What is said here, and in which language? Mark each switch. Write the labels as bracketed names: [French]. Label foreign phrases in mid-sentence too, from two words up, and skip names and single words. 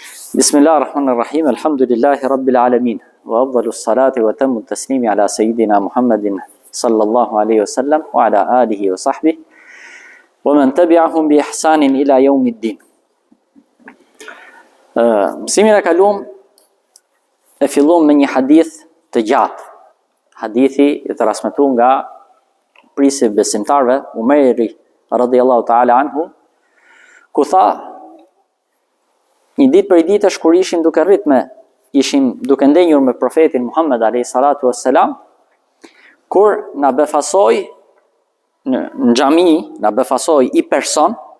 [Arabic] بسم الله الرحمن الرحيم الحمد لله رب العالمين وأفضل الصلاة وأتم التسليم على سيدنا محمد صلى الله عليه وسلم وعلى آله وصحبه ومن تبعهم بإحسان إلى يوم الدين. [Albanian] Mësimin e kalum e fillum me një hadith të gjatë. Hadithi i transmetuar nga prisi besimtarve Umeri [Arabic] رضي الله تعالى عنه, [Albanian] ku tha: një ditë për ditësh kur ishim duke ndenjur me profetin Muhammed [Arabic] عليه الصلاة والسلام, [Albanian] kur na befasoi në xhami, na befasoi i person